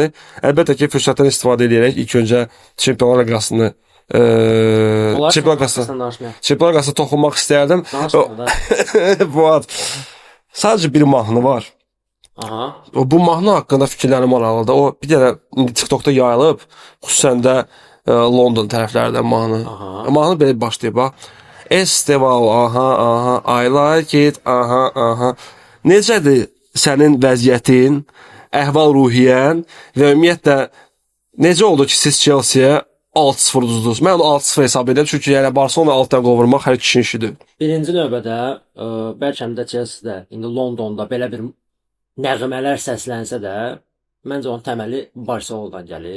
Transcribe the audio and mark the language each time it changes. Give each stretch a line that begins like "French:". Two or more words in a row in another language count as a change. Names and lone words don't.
Azerbaijani: Əlbəttə ki, fürsətdən istifadə edərək ilk öncə Çempionlar Liqasını Çempionlar Liqasına toxunmaq istərdim. Fuad, sadəcə bir mahnı var. Aha. Bu mahnı haqqında fikirlərim maraqlıdır. O bir dənə TikTokda yayılıb, xüsusən də London tərəflərdən mahnı. Mahnı belə başlayıb, bax. Esteval,
English: I like it,
Azerbaijani: Necədir sənin vəziyyətin, əhval-ruhiyyən və ümumiyyətlə necə oldu ki, siz Chelsea-yə 6-0 uduzdunuz? Mən onu 6-0 hesab edirəm, çünki yəni Barcelona altdan qovurmaq hər kişinin işidir. Birinci növbədə, bəlkə də Chelsea-də, indi Londonda belə bir nəğmələr səslənsə də, məncə onun təməli Barcelonadan gəlir.